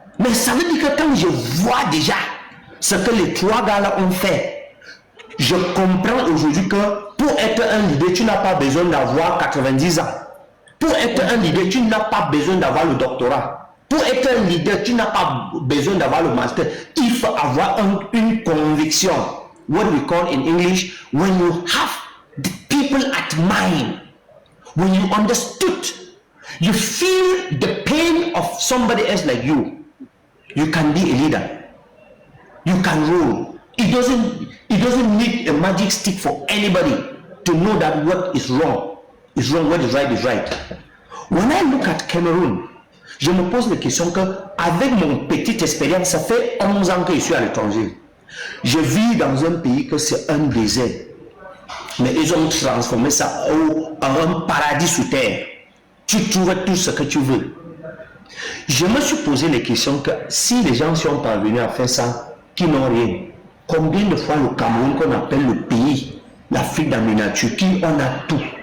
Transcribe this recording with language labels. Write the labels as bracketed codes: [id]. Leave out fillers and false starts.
[fr] Mais ça veut dire que quand je vois déjà ce que les trois gars là ont fait, Je comprends aujourd'hui que pour être un leader, tu n'as pas besoin d'avoir 90 ans. Pour être un leader, tu n'as pas besoin d'avoir le doctorat. Pour être un leader, tu n'as pas besoin d'avoir le master. Il faut avoir une conviction. [en] What we call in English, when you have the people at mind, when you understood, you feel the pain of somebody else like you can be a leader. You can rule. It doesn't need a magic stick for anybody to know that what is wrong, what is right. When I look at Cameroon, [fr] je me pose la question que, avec mon petite expérience, ça fait 11 ans que je suis à l'étranger. Je vis dans un pays que c'est un désert. Mais ils ont transformé ça en un paradis sous terre. Tu trouves tout ce que tu veux. Je me suis posé les questions que si les gens sont parvenus à faire ça, qui n'ont rien, combien de fois le Cameroun, qu'on appelle le pays, l'Afrique dans miniature, qui on a tout.